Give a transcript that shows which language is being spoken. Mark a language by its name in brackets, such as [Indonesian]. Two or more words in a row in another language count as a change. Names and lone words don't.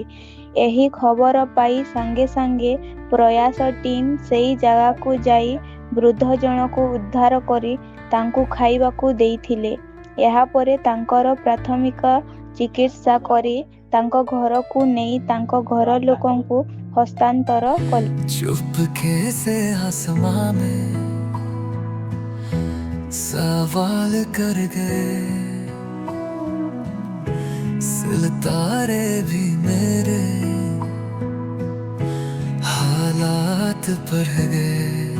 [Odia] ଏହି ଖବର ପାଇ ସାଙ୍ଗେ ସାଙ୍ଗେ ପ୍ରୟାସ ଟିମ୍ ସେହି ଜାଗାକୁ ଯାଇ ବୃଦ୍ଧ ଜଣକୁ ଉଦ୍ଧାର କରି ତାଙ୍କୁ ଖାଇବାକୁ ଦେଇଥିଲେ। ଏହାପରେ ତାଙ୍କର ପ୍ରାଥମିକ ଚିକିତ୍ସା କରି ତାଙ୍କ ଘରକୁ ନେଇ ତାଙ୍କ ଘର ଲୋକଙ୍କୁ ହସ୍ତାନ୍ତର କଲେ। [Hindi] चुपके से आसमां में सवाल कर गए, सितारे भी मेरे हालात पढ़ गए।